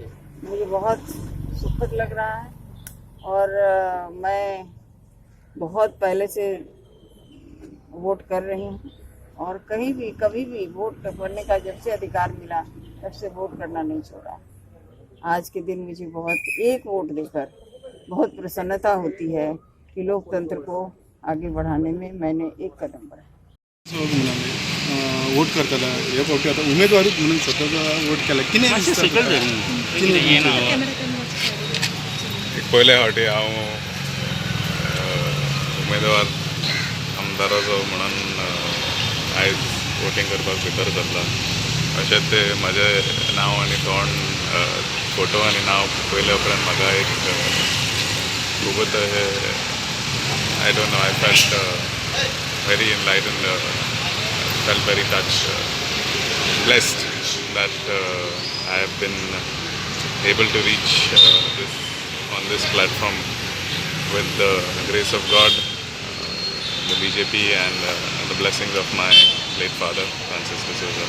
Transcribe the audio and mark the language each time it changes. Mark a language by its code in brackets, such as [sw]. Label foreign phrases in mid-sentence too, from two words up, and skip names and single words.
[hi] मुझे बहुत सुखद लग रहा है, और मैं बहुत पहले से वोट कर रही हूँ, और कहीं भी कभी भी वोट करने का जब से अधिकार मिला तब से वोट करना नहीं छोड़ा. आज के दिन मुझे एक वोट देकर बहुत प्रसन्नता होती है कि लोकतंत्र को आगे बढ़ाने में मैंने एक कदम बढ़ाया. [kok] वोट करताना हे फावटी आता उमेदवारूच म्हणून स्वतःचा वोट केला कितें पयले फावटी हांव उमेदवार आमदाराचो म्हणून आयज वोटींग करपाक भितर सरला. अशेंच ते म्हाजें नांव आनी तोंड फोटो आनी नांव पयले उपरांत म्हाका एक खूबच [en] I don't know, I felt very enlightened, felt very touched, blessed that I have been able to reach on this platform with the grace of God, the BJP, and the blessings of my late father, Francis D'Souza.